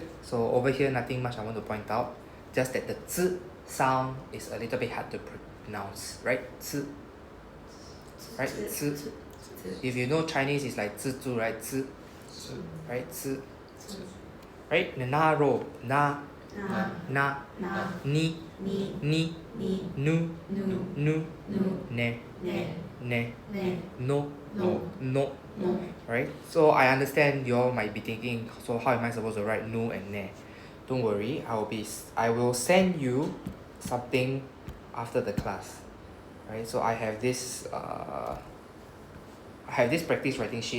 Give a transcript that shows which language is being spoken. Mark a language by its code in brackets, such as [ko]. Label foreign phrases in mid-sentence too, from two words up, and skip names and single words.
[en] So over here, nothing much I want to point out. Just that the z sound is a little bit hard to pronounce, right? Z. Right? Z. If you know Chinese, it's like 蜘蛛, right? Z. Right? Z. Right? The na row. [ja] Na, ni, nu, ne, no. [en] Right? So I understand you all might be thinking, so how am I supposed to write nu and ne? Don't worry, I will send you something after the class. Right? So I have this practice writing sheet.